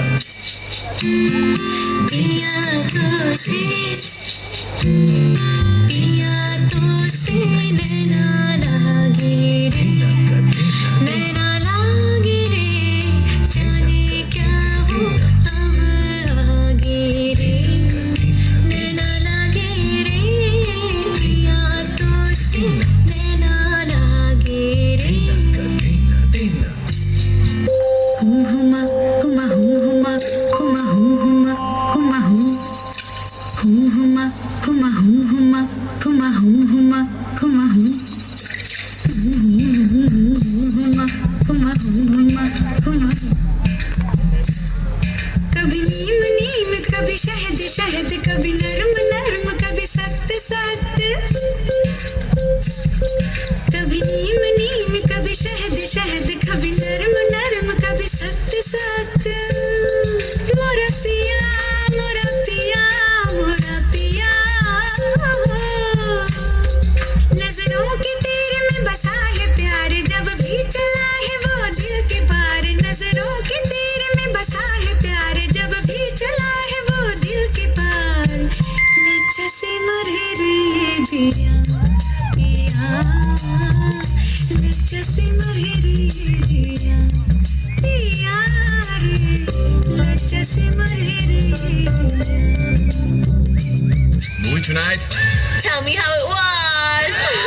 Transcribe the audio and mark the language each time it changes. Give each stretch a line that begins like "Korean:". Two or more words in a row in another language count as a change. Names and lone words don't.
Hindi: नैना लागे रे, नैना लागे रे, जाने क्या हो अब आगे रे, नैना लागे रे, पिया तो से नैना लागे रे, हुमा हुमा हुमा हुमा हुमा हुमा हुमा हुमा हुमा हुमा हुमा हुमा हुमा हुमा, कभी नीम नीम कभी शहद शहद, कभी नरम नरम कभी सख्त सख्त, कभी नीम नीम कभी शहद शहद, कभी नरम नरम कभी सख्त सख्त, मोरा पिया मोरा पिया मोरा पिया, नजरों के तेरे में बसा है प्यार, जब भी चला है वो दिल के पार, नजरों के तेरे में बसा है प्यार, जब भी चला है वो दिल के पार, लज्जा से मरे रे जिया पिया, लज्जा से मरे रे जिया पिया रे, लज्जा से मरे रे जिया।
English: Movie tonight? Tell me how it was.